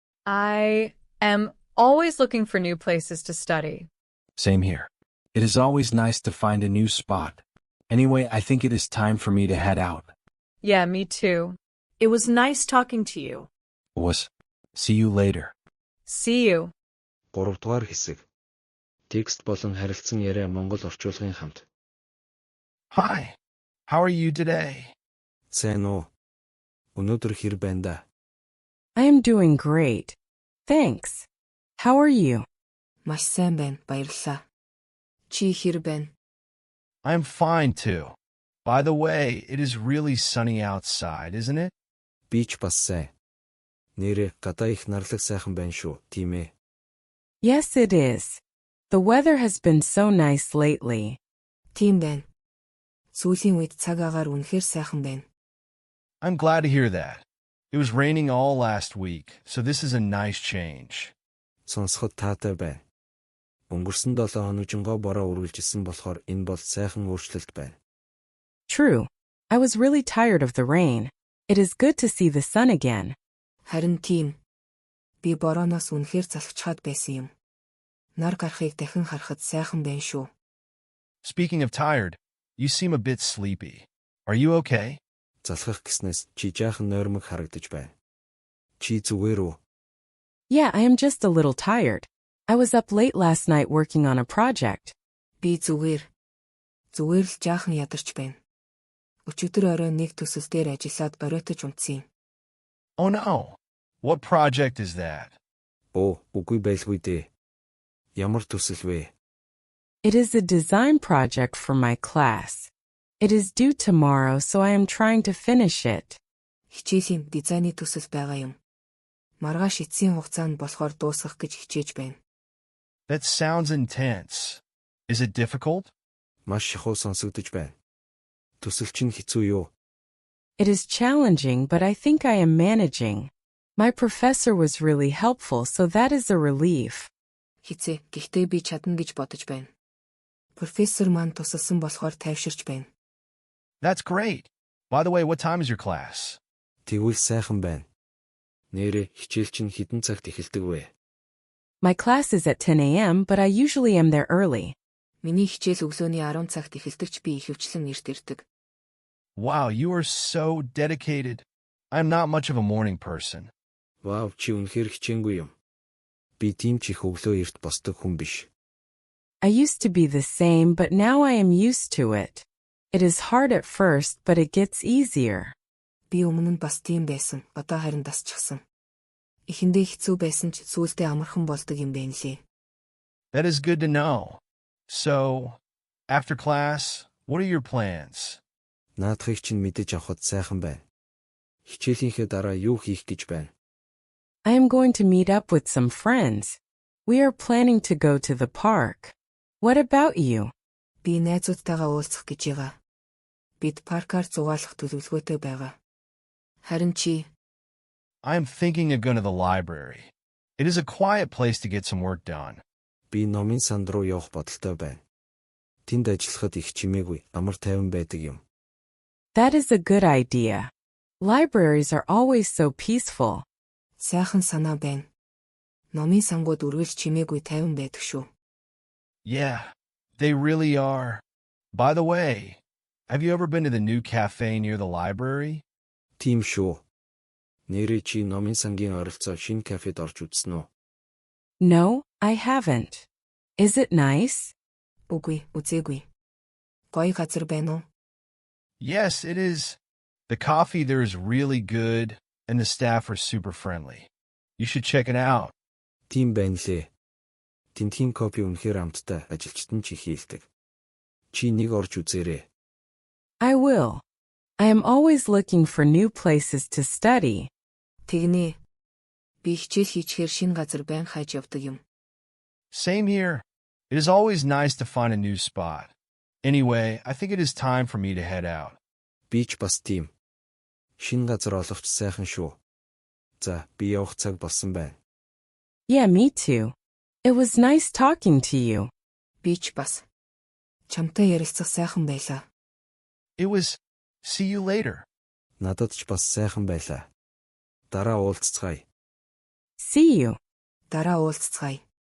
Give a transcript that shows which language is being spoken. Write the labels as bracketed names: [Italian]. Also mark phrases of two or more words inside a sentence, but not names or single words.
[English] I am always looking for new places to study. Same here. It is always nice to find a new spot. Anyway, I think it is time for me to head out. Yeah, me too. It was nice talking to you. See you later. See you. [Mongolian] 3-р хэсэг. Текст болон харилцан яриа монгол орчуулгын хамт. [English] Hi, how are you today? [Mongolian] Сайн уу? Өнөөдөр хэр байна да? [English] I am doing great. Thanks. How are you? [Mongolian] Маш сайн байна, баярлалаа. Чи хэр байна? [English] I'm fine too. By the way, it is really sunny outside, isn't it? [Mongolian] Би ч бас сайн. Нэрээ гадаа их нарлаг сайхан байна шүү, тийм ээ. [English] Yes, it is. The weather has been so nice lately. [Mongolian] Тийм байна. Сүүлийн үед цаг агаар үнэхээр сайхан байна. [English] I'm glad to hear that. It was raining all last week, so this is a nice change. [Mongolian] Сонсоход таатай байна. Өнгөрсөн 7 хоногжингоо бороо үргэлжилсэн болохоор энэ бол сайхан өөрчлөлт байна. [English] True. I was really tired of the rain. It is good to see the sun again. [Mongolian] Харин тийм. Би борооноос үнэхээр залхачаад байсан юм. Нар гарахыг дахин харахад сайхан байна шүү. [English] Speaking of tired, you seem a bit sleepy. Are you okay? [Mongolian] Залхах гэснээс чи жаахан нойрмог харагдаж байна. Чи зүгээр үү? [English] Yeah, I am just a little tired. I was up late last night working on a project. [Mongolian] Би зүгээр. Зүгээр л жаахан ядарч байна. Өчигдөр орой нэг төсөл дээр ажиллаад оройтож унтсан юм. [English] Oh no. What project is that? [Mongolian] Оо, үгүй байлгүй дээ. Ямар төсөл вэ? [English] It is a design project for my class. It is due tomorrow, so I am trying to finish it. [Mongolian] Хичээлийн дизайны төсөл байгаа юм. Маргааш эцсийн хугацаанд болохоор дуусгах гэж хичээж байна. [English] That sounds intense. Is it difficult? [Mongolian] Маш шахуу сонсогдож байна. Төсөл чинь хэцүү юу? [English] It is challenging, but I think I am managing. My professor was really helpful, so that is a relief. [Mongolian] Хицээ, гэхдээ би чадна гэж бодож байна. Профессор маань тусалсан болохоор тайвширч байна. [English] That's great. By the way, what time is your class? [Mongolian] Тэгвэл сайхан байна. Нэрээ хичээл чинь хэдэн цагт эхэлдэг вэ? [English] My class is at 10 a.m., but I usually am there early. [Mongolian] Миний хичээл өглөөний 10 цагт эхэлдэгч би ихэвчлэн эрт ирдэг. [English] Wow, you are so dedicated. I'm not much of a morning person. [Mongolian] Вау, чи үнэхээр хичээнгүй юм. Би тийм ч их өглөө эрт босдог хүн биш. [English] I used to be the same, but now I am used to it. It is hard at first, but it gets easier. [Mongolian] Би өмнө нь бас тийм байсан. Одоо харин дасчихсан. Эхэндээ хэцүү байсан ч сүүлдээ амархан болдог юм байна лээ. [English] That is good to know. So, after class, what are your plans? [Mongolian] Наадхыг чинь мэдэж авахд сайхан байна. Хичээлийнхээ дараа юу хийх гэж байна? [English] I am going to meet up with some friends. We are planning to go to the park. What about you? [Mongolian] Би найзуудтайгаа уулзах гэж байгаа. Бид паркаар зугаалах төлөвлөгөөтэй байгаа. Харин чи? [English] I am thinking of going to the library. It is a quiet place to get some work done. [Mongolian] Би номын санд руу явах бодолтой байна. Тэнд ажиллахад их чимээгүй, амар тайван байдаг юм. [English] That is a good idea. Libraries are always so peaceful. [Mongolian] Сайхан санаа байна. Номын сангууд үргэлж чимээгүй тайван байдаг шүү. [English] Yeah, they really are. By the way, have you ever been to the new cafe near the library? [Mongolian] Тийм шүү. Нэрээ чи номын сангийн ойролцоо шинэ кафед орж үзсэн үү? [English] No, I haven't. Is it nice? [Mongolian] Үгүй, үзээгүй. Гоё газар байна уу? [English] Yes, it is. The coffee there is really good, and the staff are super friendly. You should check it out. [Mongolian] Тийм байна лээ. Тентхийн кофе үнэхээр амттай, ажилчид нь ч их хийлдэг. Чи нэг орж үзээрэй. [English] I will. I am always looking for new places to study. [Mongolian] Тэгнэ. Би хичээл хийчихээр шинэ газар байн хайж явдаг юм. [English] Same here. It is always nice to find a new spot. Anyway, I think it is time for me to head out. [Mongolian] Би ч бас тийм. Шинэ газар оловч сайхан шүү. За, би явах цаг болсон байна. [English] Yeah, me too. It was nice talking to you. [Mongolian] Би ч бас. Чамтай ярилцах сайхан байлаа. [English] It was. See you later. [Mongolian] Надад ч бас сайхан байлаа. Дараа уулзцгаая. See you. Дараа уулзцгаая.